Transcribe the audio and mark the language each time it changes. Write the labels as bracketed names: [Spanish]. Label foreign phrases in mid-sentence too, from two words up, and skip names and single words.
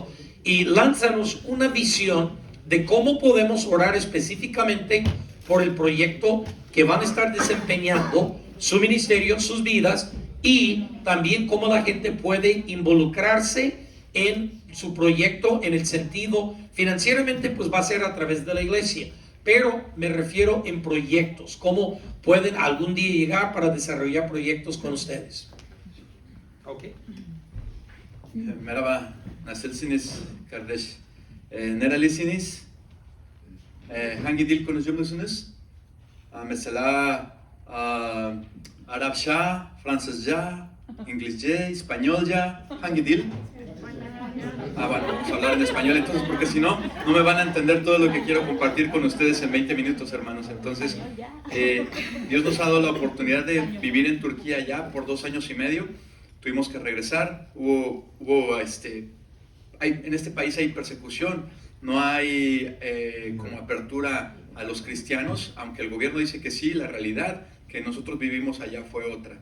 [Spanish] Y lánzanos una visión de cómo podemos orar específicamente por el proyecto que van a estar desempeñando, su ministerio, sus vidas, y también cómo la gente puede involucrarse en su proyecto en el sentido financieramente, pues va a ser a través de la iglesia, pero me refiero en proyectos, cómo pueden algún día llegar para desarrollar proyectos con ustedes. Okay. [Turkish] Merhaba, nasılsınız kardeş? Nerelisiniz? Hangi dil konuşuyor musunuz? Mesela Arapça, Fransızca, İngilizce, İspanyolca, hangi dil? [Spanish] Bueno, vamos a hablar en español entonces, porque si no, no me van a entender todo lo que quiero compartir con ustedes en 20 minutos, hermanos. Entonces, Dios nos ha dado la oportunidad de vivir en Turquía ya por 2 años y medio. Tuvimos que regresar, en este país hay persecución, no hay como apertura a los cristianos, aunque el gobierno dice que sí, la realidad que nosotros vivimos allá fue otra.